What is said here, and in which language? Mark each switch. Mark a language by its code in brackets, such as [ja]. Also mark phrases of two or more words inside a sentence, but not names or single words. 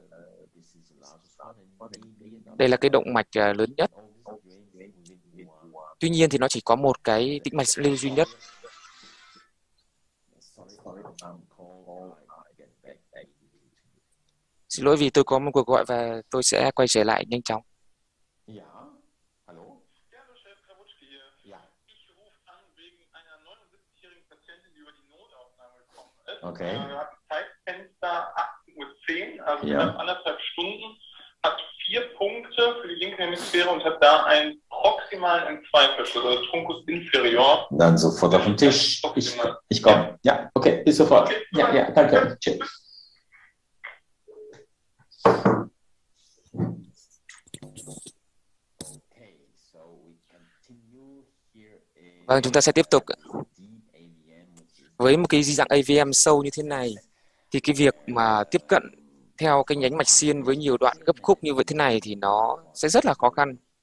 [vi] Đây là cái động mạch lớn nhất. Tuy nhiên thì nó chỉ có một cái tĩnh mạch lưu duy nhất. Xin lỗi vì tôi có một cuộc gọi và tôi sẽ quay trở lại nhanh chóng. [de] Okay. Zeitfenster 8:10 Uhr, also Ja. knapp 1,5 Stunden, hat 4 Punkte für die linke Hemisphäre und hat da einen proximalen Entzweiverschluss, also [la] Truncus inferior. [de] Dann sofort auf den Tisch. Ich komme. Ja, okay, bis sofort. Ja, ja, danke. Tschüss. [vi] Vâng, chúng ta sẽ tiếp tục. Với một cái di dạng AVM sâu như thế này thì cái việc mà tiếp cận theo cái nhánh mạch xiên với nhiều đoạn gấp khúc như vậy thế này thì nó sẽ rất là khó khăn.